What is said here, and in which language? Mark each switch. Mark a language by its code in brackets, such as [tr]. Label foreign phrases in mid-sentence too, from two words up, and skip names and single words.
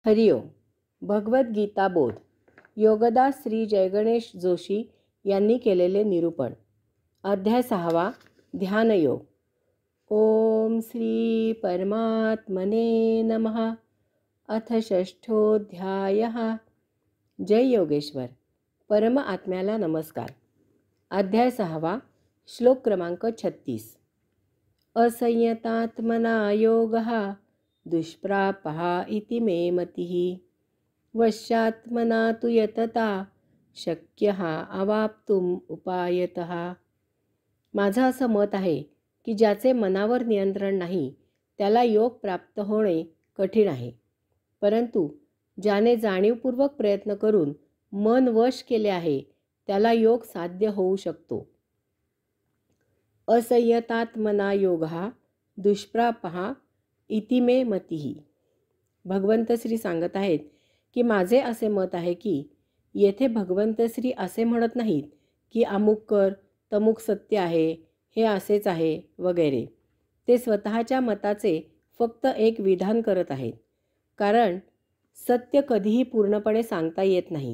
[mr] हरिओम. भगवद्गीता बोध. योगदास श्री जयगणेश जोशी यांनी केलेले निरूपण. अध्याय 6. [sa] ध्यानयोग. ओम श्री परमात्मने नमः. अथ षष्ठोऽध्यायः. जय योगेश्वर. [mr] परम आत्म्याला नमस्कार. अध्याय 6. श्लोक क्रमांक 36. [sa] असंयतात्मना योगः दुष्प्रापः इति मे मतिः. वश्यात्मना तु यतता शक्यः अवाप्तुम उपायतः. [mr] माझं असं मत आहे की ज्याचे मनावर नियंत्रण नाही त्याला योग प्राप्त होणे कठीण आहे, परंतु ज्याने जाणीवपूर्वक प्रयत्न करून मन वश केले आहे त्याला योग साध्य होऊ शकतो. [sa] असंयतात्मना योगः दुष्प्रापः इति मे मतिः. [mr] भगवंत श्री सांगत आहेत की माझे असे मत आहे की येथे भगवंत श्री असे म्हणत नाहीत की अमुक कर, तमुक सत्य आहे, हे असेच आहे वगैरे. ते स्वतःच्या मताचे फक्त एक विधान करत आहेत, कारण सत्य कधीही पूर्णपणे सांगता येत नाही.